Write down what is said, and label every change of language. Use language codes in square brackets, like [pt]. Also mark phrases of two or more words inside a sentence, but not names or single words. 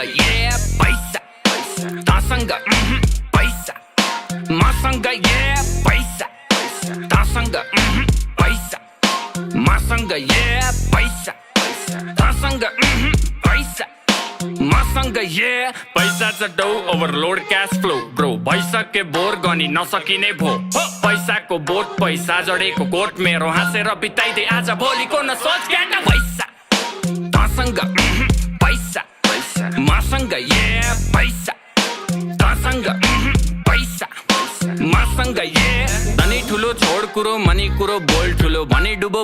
[ne] yeah, पैसा, तसँग, पैसा, मसँग, yeah, पैसा, तसँग, पैसा, मसँग, yeah, पैसा, तसँग, पैसा. Masanga yeah, पैसा च डौ [en] overload cash flow bro [ne] भइसके बोर गनी नसकिने भो पैसाको बोट पैसा जडेको कोट मेरो हाँसेर बिताइदे आज भोलिको न सोच ग्याटा पैसा तसँग पैसा मसँग yeah पैसा तसँग पैसा मसँग yeah धनी ठुलो छोड कुरो मनी कुरो बोल ठुलो भनी डुबो